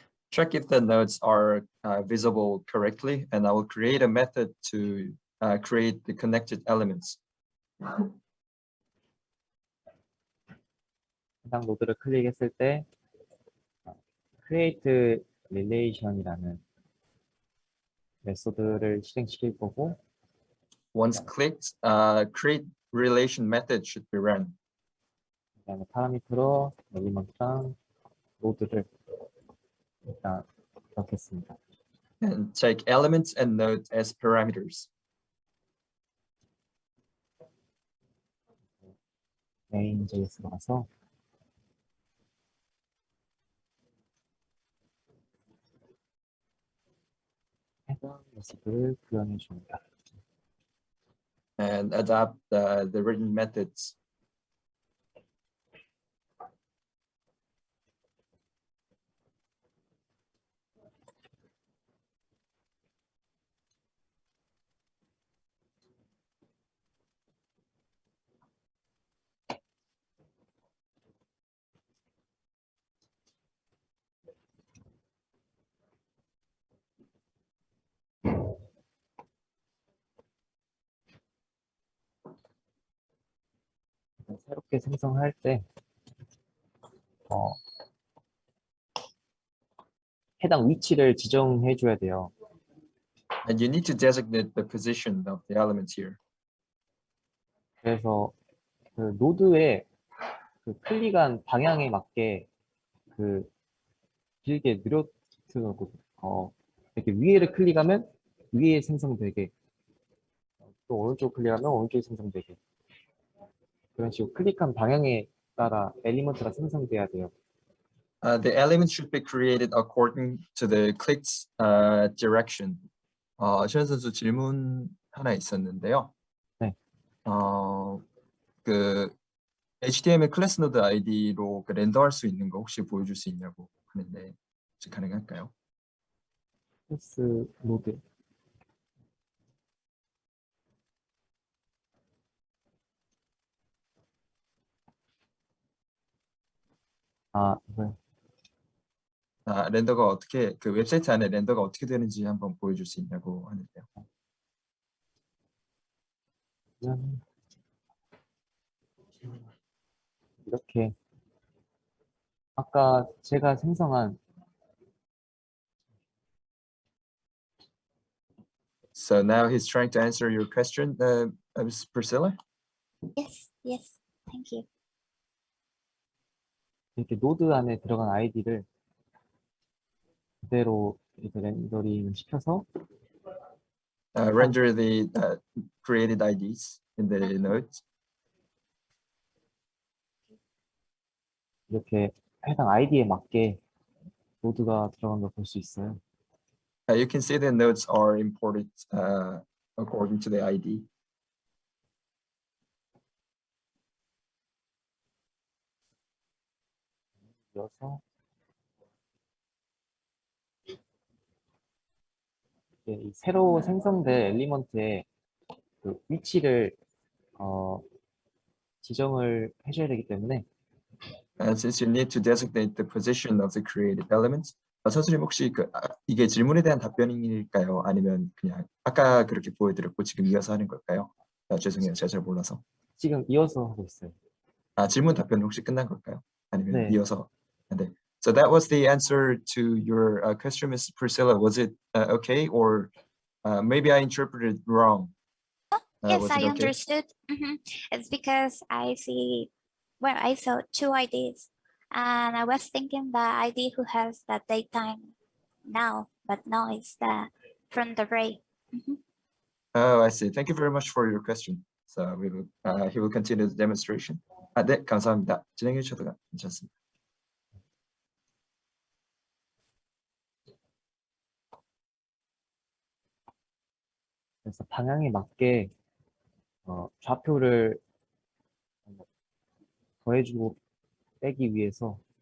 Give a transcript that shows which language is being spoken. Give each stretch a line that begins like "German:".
English: Check if the nodes are visible correctly, and I will create a method to create the connected elements.
Korean: 해당 노드를 클릭했을 때 create relation이라는 메소드를 실행시킬 거고
English: once clicked, create relation method should be run.
Korean: 그다음에 파라미터로 엘리먼트랑 노드를 일단 넣겠습니다.
English: And take elements and node as parameters.
Korean: main.js로 가서 해당 모습을 구현해 줍니다.
English: And adapt the written methods.
Korean: 새롭게 생성할 때 해당 위치를 지정해 줘야 돼요.
English: And you need to designate the position of the elements here.
Korean: 그래서 그 노드의 그 클릭한 방향에 맞게 그 길게 느려뜨고 이렇게 위에를 클릭하면 위에 생성되게 또 오른쪽 클릭하면 오른쪽에 생성되게 그런 식으로 클릭한 방향에 따라 엘리먼트가 생성돼야 돼요.
English: The elements should be created according to the clicked direction.
Korean: 시현 선수 질문 하나 있었는데요. 네. 그 HTML 클래스 노드 아이디로 그 렌더할 수 있는 거 혹시 보여줄 수 있냐고 하는데 혹시 가능할까요? 클래스 노드 이거요. 렌더가 어떻게 그 웹사이트 안에 렌더가 어떻게 되는지 한번 보여줄 수 있냐고 하는데요. 그냥 이렇게 아까 제가 생성한
English: So now he's trying to answer your question, Ms. Priscilla. Yes, yes. Thank you.
Korean: 이렇게 노드 안에 들어간 아이디를 그대로 이렇게 렌더링 시켜서
English: Render the created IDs in the nodes.
Korean: 이렇게 해당 아이디에 맞게 노드가 들어간 걸 볼 수 있어요.
English: You can see the nodes are imported according to the ID.
Korean: 이어서 이 새로 생성된 엘리먼트의 그 위치를 지정을 해줘야 되기 때문에
English: And since you need to designate the position of the created elements,
Korean: 선생님 혹시 이게 질문에 대한 답변일까요? 아니면 그냥 아까 그렇게 보여드렸고 지금 이어서 하는 걸까요? 죄송해요, 제가 잘 몰라서. 지금 이어서 하고 있어요. 질문 답변 혹시 끝난 걸까요? 아니면 네. 이어서? 네.
English: So that was the answer to your question, Ms. Priscilla. Was it okay, or maybe I interpreted wrong? Yes, Was I it okay? understood. It's because I saw two IDs, and I was thinking the ID who has the daytime now, but no, it's the from the break. Oh, I see. Thank you very much for your question. So he will continue the demonstration.
Korean: 네, 감사합니다. 진행해 주셔도 괜찮습니다. 그래서 방향에 맞게 좌표를 더해주고 빼기 위해서